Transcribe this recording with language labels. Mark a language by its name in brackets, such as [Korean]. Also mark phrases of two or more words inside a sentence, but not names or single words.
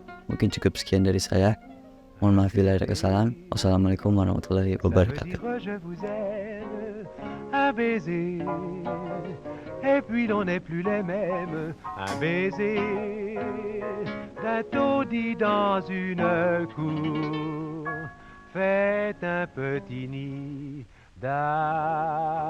[Indonesian] Mungkin cukup sekian dari saya. Mohon maaf bila ada kesalahan. [Arabic] والسلام عليكم ورحمة الله وبركاته. [French] Un baiser, et puis l'on n'est plus les mêmes. Un baiser d'un taudis dans une cour fait un petit nid d'amour.